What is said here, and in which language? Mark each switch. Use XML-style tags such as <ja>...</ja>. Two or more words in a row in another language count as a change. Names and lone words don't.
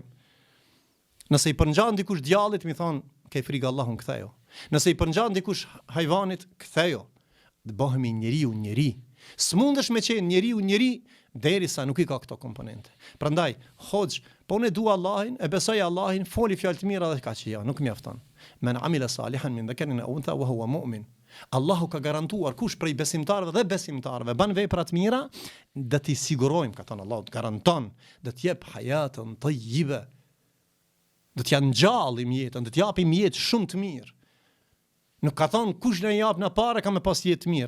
<sq>Nëse i përngjan dikush djallit, mi thon, ke frikë Allahun kthejo. Nëse i përngjan dikush hyjvanit, kthejo. Të bëhemi njeri. S'mundesh me qenë njeri derisa nuk i ka këto komponente. Prandaj, hoxh, po unë dua Allahin, e besoj Allahin, foli fjalë të mira dhe ka që jo, nuk mjafton.</sq> <ar>من عمل صالحا من ذكر أو أنثى وهو مؤمن.</ar> <sq>Allahu ka garantuar kush prej besimtarëve dhe besimtarëve ban vepra të mira, do t'i sigurojmë, ka thënë Allahu, garanton, do të jep</sq> <ar>حياة طيبة.</ar> <sq>Do t'ja ngjallim jetën, do t'japim jetë shumë të mirë. Nuk ka thonë kush në jap në parë ka me pas jetë të mirë.</sq>